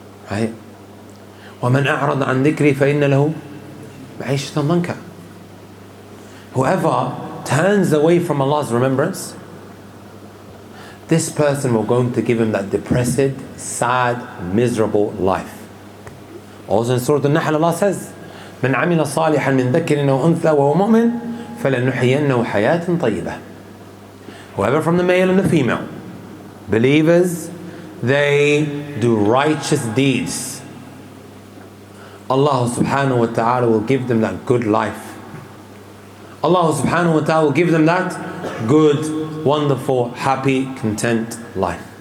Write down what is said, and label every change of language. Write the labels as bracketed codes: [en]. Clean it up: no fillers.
[en] Right? [ar] وَمَنْ أَعْرَضَ عَنْ ذِكْرِي فَإِنَّ لَهُ مَعِيشَةً ضَنْكَ. [en] Whoever turns away from Allah's remembrance, this person will going to give him that depressed, sad, miserable life. Also in Surah Al-Nahl, Allah says, [ar] من عمل صالحا من ذكر أو أنثى وهو مؤمن فلنحيينه حياة طيبة. [en] Whoever from the male and the female, believers, they do righteous deeds, Allah subhanahu wa ta'ala will give them that good life. Allah subhanahu wa ta'ala will give them that good, wonderful, happy, content life.